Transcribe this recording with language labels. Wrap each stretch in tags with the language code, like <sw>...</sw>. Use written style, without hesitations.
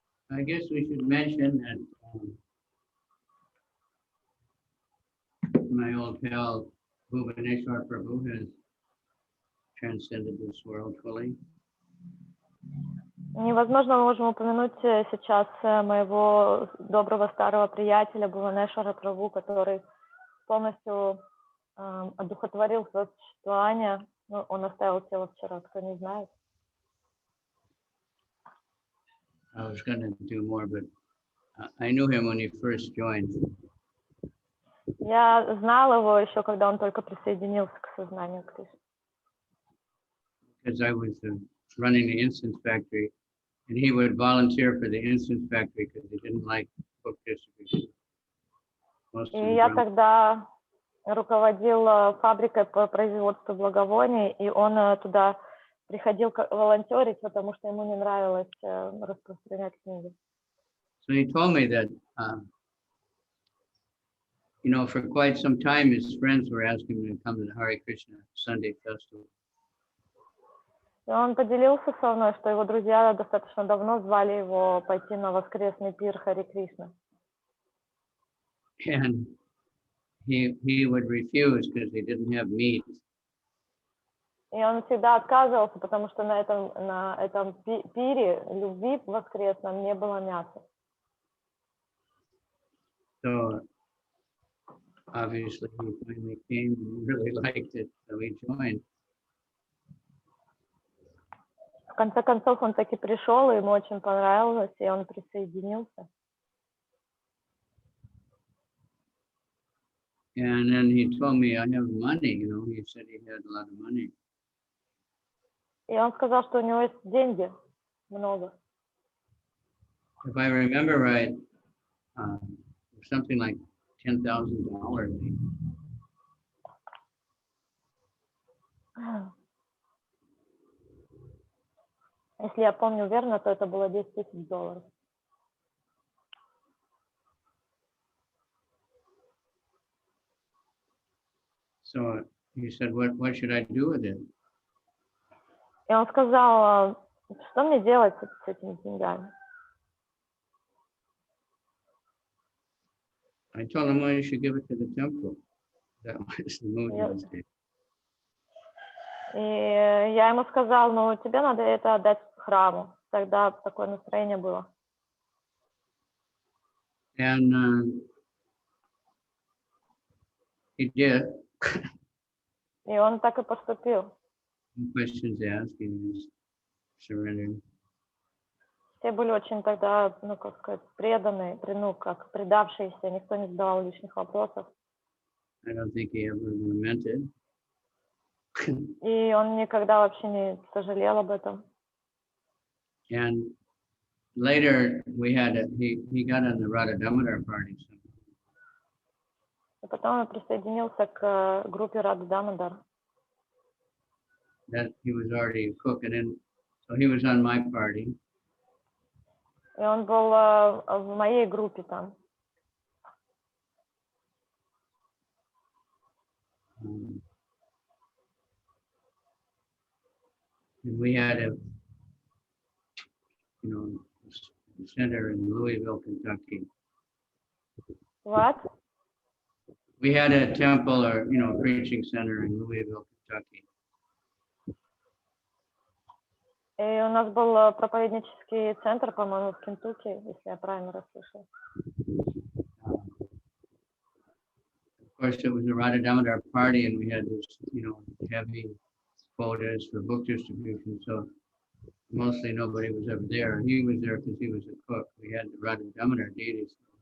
<en>I guess we should mention that my old pal Buvaneshwara Prabhu has transcended this world fully.</en> <ru>Невозможно, мы можем упомянуть сейчас моего доброго старого приятеля Буванешвара Прабху, который полностью одухотворил свое существование. Ну, он оставил тело вчера, кто не знает.</ru> <en>I was going to do more, but I knew him when he first joined.</en> <ru>Я знал его еще, когда он только присоединился к сознанию Кришны.</ru> <en>Because I was running the incense factory, and he would volunteer for the incense factory because he didn't like book distribution.</en> <ru>И я тогда руководил фабрикой по производству благовоний, и он туда приходил волонтерить, потому что ему не нравилось распространять книги.</ru> <en>So he told me that, you know, for quite some time, his friends were asking him to come to the Hare Krishna Sunday festival.</en> <ru>И он поделился со мной, что его друзья достаточно давно звали его пойти на воскресный пир Харе Кришна.</ru> <en>And he would refuse because he didn't have meat.</en> <ru>И он всегда отказывался, потому что на этом пире любви воскресном не было мяса.</ru> <en>So obviously he finally came and really liked it, so he joined.</en> <ru>В конце концов он таки пришел, и ему очень понравилось, и он присоединился.</ru> <en>And then he told me I have money, you know, he said he had a lot of money.</en> <ru>И он сказал, что у него есть деньги много.</ru> <en>If I remember right, something like $10,000.</en> <ru>Если я помню верно, то это было $10,000.</ru> <en>So he said, what should I do with it?</en> <ru>И он сказал, что мне делать с этими деньгами?</ru> <en>I told him, well, you should give it to the temple. That was the mood those days.</en> <ru>И я ему сказал, ну, тебе надо это отдать храму. Тогда такое настроение было.</ru> <en>And he did.</en> <ru>И он так и поступил.</ru> <en>No questions asked, he just surrendered.</en> <ru>Все были очень тогда, ну, как сказать, преданные, ну, как предавшиеся, никто не задавал лишних вопросов.</ru> <en>I don't think he ever lamented.</en> <ru>И он никогда вообще не сожалел об этом.</ru> <en>And later we had he got on the Radha Damodar party.</en> <ru>И потом он присоединился к группе Рада Дамодар.</ru> <en>That he was already a cook, and then so he was on my party.</en> <ru>И он был в моей группе там.</ru> <en>And we had a, you know, center in Louisville, Kentucky. What? We had a temple or, you know, preaching center in Louisville, Kentucky.</en> <ru>И у нас был проповеднический центр, по-моему, в Кентукки, если я правильно расслышала.</ru> <en>Of course, it was a Radha Damodar party, and we had this, you know, heavy quotas for book distribution. So mostly nobody was ever there. He was there because he was a cook. We had the Radha Damodar deities.</en>